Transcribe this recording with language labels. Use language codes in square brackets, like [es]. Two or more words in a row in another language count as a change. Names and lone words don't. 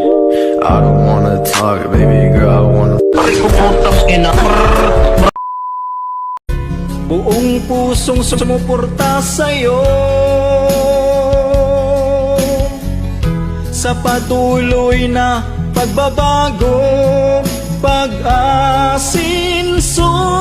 [en] I don't wanna talk, baby girl, I wanna. [tl] Buong pusong sumuporta sa'yo sa patuloy na pagbabago, pag-asinso.